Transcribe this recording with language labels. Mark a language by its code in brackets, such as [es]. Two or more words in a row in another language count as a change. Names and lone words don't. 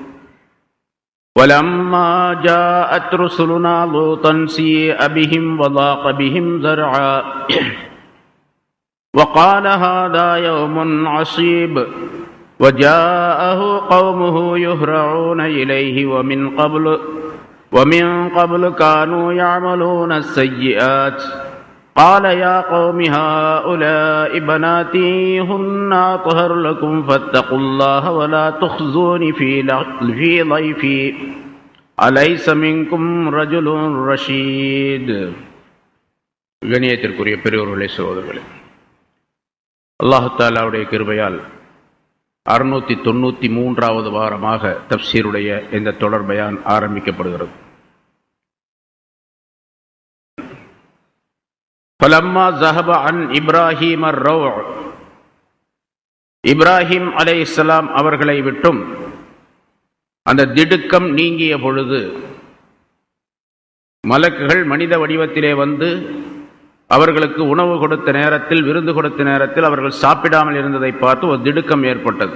[ar] ولما جاءت رسلنا لوطا سيء بهم وضاق بهم ذرعا وقال هذا يوم عصيب وجاءه قومه يهرعون إليه ومن قبل كانوا يعملون السيئات. قال يا قوم هؤلاء بناتي هن أطهر لكم فاتقوا الله ولا تخزوني في ضيفي أليس منكم رجل رشيد. [ta] கண்ணியத்திற்குரிய பெரியோர்களே, சகோதரர்களே, அல்லாஹ் தஆலாவுடைய கிருபையால் 693வது வாரமாக தஃப்சீருடைய இந்த தொடர் பயான் ஆரம்பிக்கப்படுகிறது. [ar] فلما ذهب عن إبراهيم الروع، [ta] இப்ராஹிம் அலைஹிஸ்ஸலாம் அவர்களை விட்டும் அந்த திடுக்கம் நீங்கிய பொழுது, மலக்குகள் மனித வடிவத்திலே வந்து அவர்களுக்கு உணவு கொடுத்த நேரத்தில், விருந்து கொடுத்த நேரத்தில் அவர்கள் சாப்பிடாமல் இருந்ததை பார்த்து ஒரு திடுக்கம் ஏற்பட்டது.